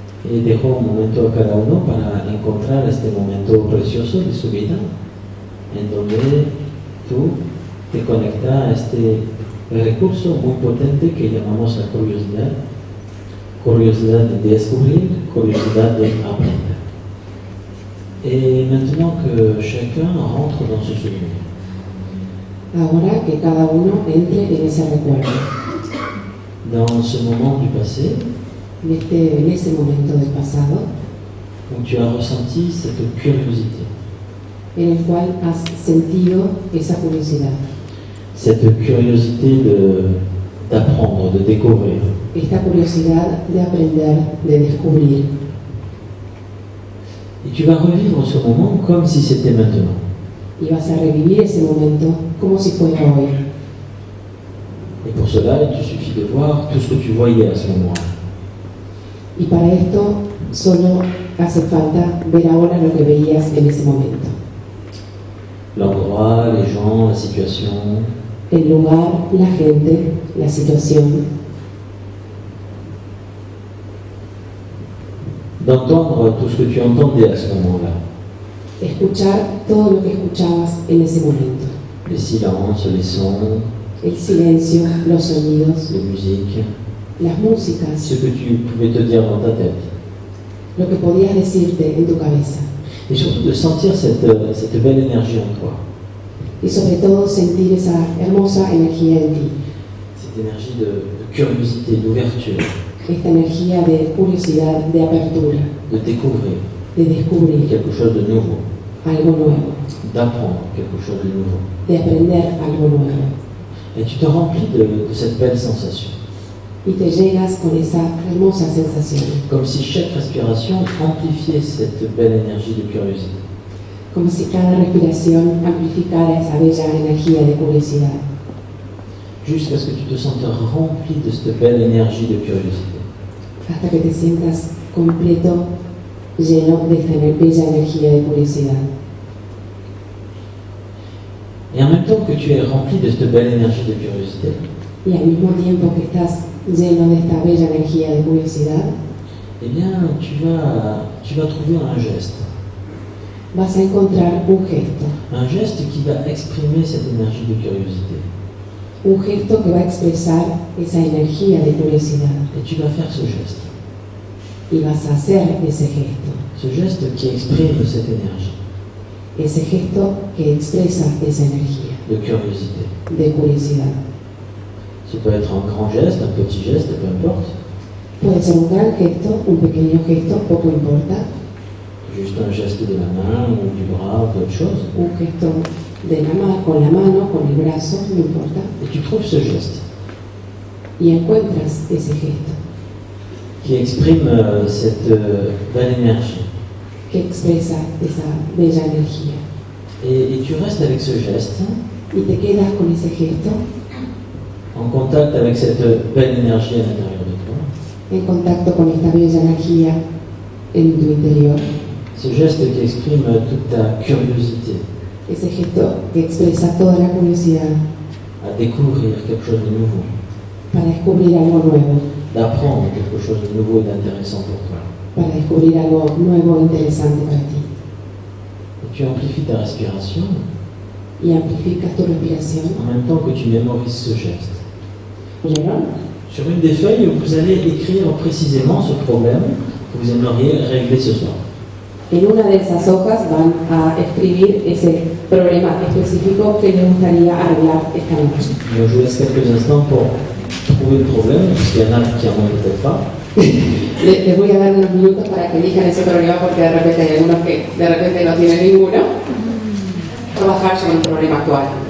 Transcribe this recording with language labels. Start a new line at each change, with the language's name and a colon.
Spanish: Y dejo un momento a cada uno para encontrar este momento precioso de su vida, en donde tú te conectas a este recurso muy potente que llamamos la curiosidad. Curiosidad de descubrir, curiosidad de aprender.
French: Et maintenant que chacun rentre dans ce souvenir.
Spanish: Ahora que cada uno entre en ese recuerdo.
French: dans ce moment du passé
Spanish: en ese momento del pasado,
French: où tu as ressenti cette curiosité.
Spanish: en el cual has sentido esa curiosidad,
French: Cette curiosité d'apprendre, de découvrir.
Spanish: esta curiosidad de aprender, de descubrir.
French: Et tu vas revivre ce moment comme si c'était maintenant.
Spanish: Y vas a revivir ese momento como si fuera hoy.
French: Et pour cela, il te suffit de voir tout ce que tu voyais à ce moment-là.
Spanish: Y para esto solo hace falta ver ahora lo que veías en ese momento.
French: L'endroit, les gens, la situation.
Spanish: El lugar, la gente, la situación.
French: D'entendre tout ce que tu entendais à ce moment-là.
Spanish: Escuchar todo lo que escuchabas en ese momento.
French: Les silences, les sons,
Spanish: El silencio, los sonidos,
French: les musiques,
Spanish: las músicas,
French: ce que tu pouvais te dire dans ta tête.
Spanish: lo que podías decirte en tu cabeza.
French: Et surtout de sentir cette belle énergie en toi.
Spanish: Y sobre todo sentir esa hermosa energía en ti.
French: Cette énergie de curiosité, d'ouverture,
Spanish: Esta energía de curiosidad, de apertura,
French: de découvrir
Spanish: de descubrir
French: quelque chose de nouveau,
Spanish: algo nuevo,
French: d'apprendre quelque chose de nouveau.
Spanish: de aprender algo nuevo.
French: Et tu te remplis de cette belle sensation.
Spanish: Y te llegas con esa hermosa sensación,
French: Comme si chaque respiration amplifiait cette belle énergie de curiosité.
Spanish: como si cada respiración amplificara esa bella energía de curiosidad,
French: Jusqu'à ce que tu te sentes rempli de cette belle énergie de curiosité.
Spanish: hasta que te sientas completo, lleno de esta bella energía de curiosidad.
French: Et en même temps que tu es rempli de cette belle énergie de curiosité,
Spanish: Y al mismo tiempo que estás lleno de esta bella energía de curiosidad,
French: eh bien, tu vas trouver un geste.
Spanish: vas a encontrar
French: Un geste qui va exprimer cette énergie de curiosité.
Spanish: un gesto que va a expresar esa energía de curiosidad.
French: Et tu vas faire ce geste.
Spanish: Y vas a hacer ese gesto.
French: Ce geste qui exprime cette énergie
Spanish: Ese gesto que expresa esa energía
French: de curiosité.
Spanish: de curiosidad.
French: Ce peut être un grand geste, un petit geste, peu importe.
Spanish: Puede ser un gran gesto, un pequeño gesto, poco importa.
French: Juste un geste de la main ou du bras ou d'autre chose.
Spanish: Un gesto de con la mano, con el brazo, no importa.
French: Et tu trouves ce geste
Spanish: Y encuentras ese gesto
French: qui exprime cette belle énergie.
Spanish: que expresa esa bella energía.
French: Et tu restes avec ce geste,
Spanish: Y te quedas con ese gesto,
French: en contact avec cette belle énergie à l'intérieur de toi.
Spanish: en contacto con esta bella energía en tu interior.
French: Ce geste qui exprime toute ta curiosité
Spanish: Ese gesto que expresa toda la curiosidad
French: à découvrir quelque chose de nouveau,
Spanish: para descubrir algo nuevo,
French: d'apprendre quelque chose de nouveau et d'intéressant pour toi.
Spanish: para descubrir algo nuevo e interesante para ti.
French: Et tu amplifies ta respiration
Spanish: Y amplificas tu respiración.
French: en même temps que tu mémorises ce geste.
Spanish: ¿Oyeron?
French: Sur une des feuilles, vous allez écrire précisément ce problème que vous aimeriez régler ce soir.
Spanish: En una de esas hojas van a escribir ese problema específico que les gustaría arreglar esta noche.
French: Donc, je vous laisse quelques instants pour trouver le problème, puisqu'il y en a qui en ont peut-être pas.
Spanish: Les voy a dar unos minutos para que elijan ese problema porque de repente hay algunos que de repente no tienen ninguno. Trabajar sobre un problema actual.